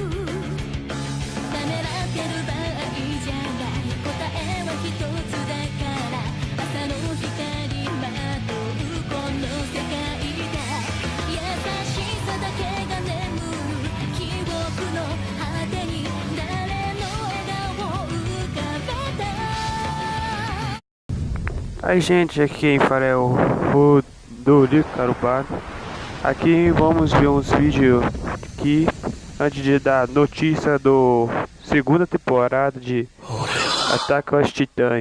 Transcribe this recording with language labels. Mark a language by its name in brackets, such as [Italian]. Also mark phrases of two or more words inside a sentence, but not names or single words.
[Japanese] ためらってる場合じゃない、答えは一つだから、朝の光まとうこの世界だ。優しさだけが眠る記憶の果てに、誰の笑顔浮かべた。 [Portuguese] Aí, gente, aqui quem fala é o Rodrigo Carupado. Aqui vamos ver uns vídeos aqui antes de dar notícia do segunda temporada de Ataque aos Titãs.